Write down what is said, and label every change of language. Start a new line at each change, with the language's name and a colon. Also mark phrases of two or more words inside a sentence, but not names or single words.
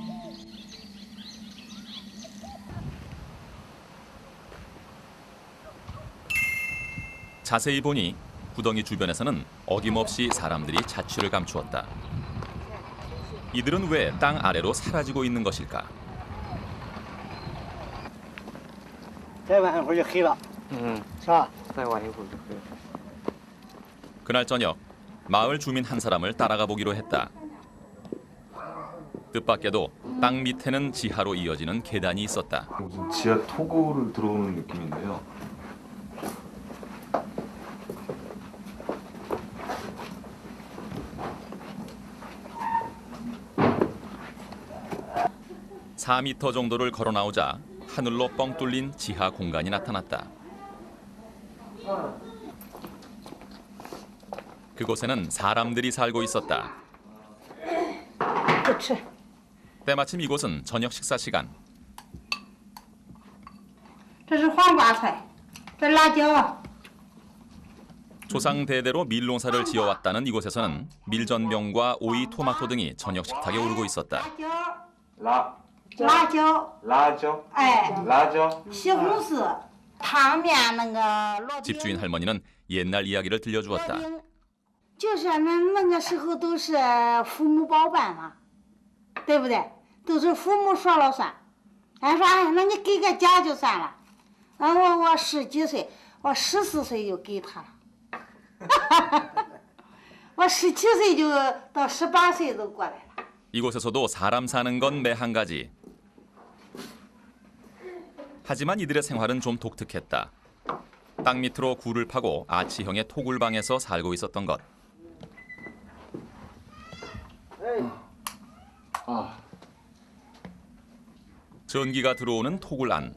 Korean: 자세히 보니 구덩이 주변에서는 어김없이 사람들이 자취를 감추었다. 이들은 왜 땅 아래로 사라지고 있는 것일까?
Chinese: 再晚一会儿就黑了，是吧？再晚一会儿就可以。
Korean: 그날 저녁 마을 주민 한 사람을 따라가 보기로 했다. 뜻밖에도 땅 밑에는 지하로 이어지는 계단이 있었다. 무슨 지하 토굴을 들어오는 느낌인데요. (4m) 정도를 걸어 나오자 하늘로 뻥 뚫린 지하 공간이 나타났다. 그곳에는 사람들이 살고 있었다. 때마침 이곳은 저녁 식사 시간.
Chinese: 这是黄瓜菜，这辣椒。
Korean: 조상 대대로 밀농사를 지어왔다는 이곳에서는 밀전병과 오이, 토마토 등이 저녁 식탁에 오르고 있었다.
Chinese: 辣椒，辣椒，哎，辣椒。西红柿，汤面那个萝卜。
Korean: 집주인 할머니는 옛날 이야기를 들려주었다.
Chinese: 就是那个时候都是父母包办嘛，对不对？都是父母说了算。俺说哎，那你给个家就算了。我10几岁，我14岁就给他了。我17岁就到18岁都过来了。
Korean: 이곳에서도 사람 사는 건 매 한 가지. 하지만 이들의 생활은 좀 독특했다. 땅 밑으로 굴을 파고 아치형의 토굴방에서 살고 있었던 것. 전기가 들어오는 토굴 안.